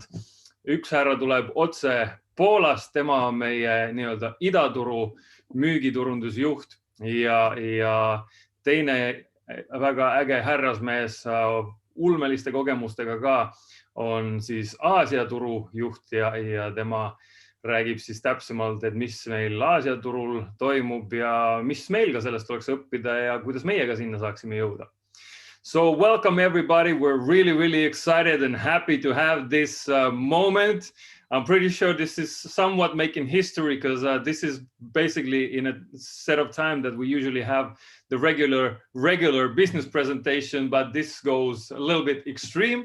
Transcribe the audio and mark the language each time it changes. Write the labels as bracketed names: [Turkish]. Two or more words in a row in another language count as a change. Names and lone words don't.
[Estonian] Üks härra tuleb otse Poolast, tema on meie nii-öelda idaturu müügiturundusjuht ja teine väga äge härrasmees ulmeliste kogemustega ka on siis Aasia turu juht ja tema räägib siis täpsemalt, et mis meil Aasia turul toimub ja mis meil ka sellest oleks õppida ja kuidas meie ka sinna saaksime jõuda. [English] So welcome everybody. We're really excited and happy to have this moment. I'm pretty sure this is somewhat making history because this is basically in a set of time that we usually have the regular business presentation, but this goes a little bit extreme.